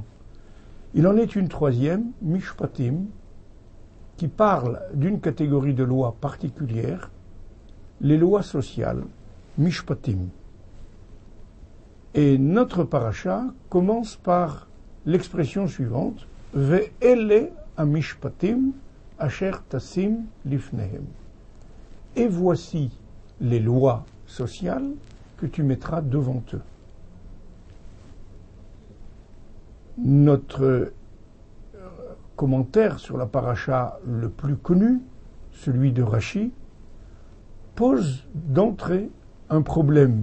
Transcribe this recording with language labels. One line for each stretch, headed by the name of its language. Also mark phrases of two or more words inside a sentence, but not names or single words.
French: Il en est une troisième, Mishpatim, qui parle d'une catégorie de lois particulière, les lois sociales, Mishpatim. Et notre paracha commence par l'expression suivante,
Hebrew: ואלה המשפטים אשר תשים לפניהם.
French: Et voici les lois sociales que tu mettras devant eux. Notre commentaire sur la paracha le plus connu, celui de Rashi, pose d'entrée un problème.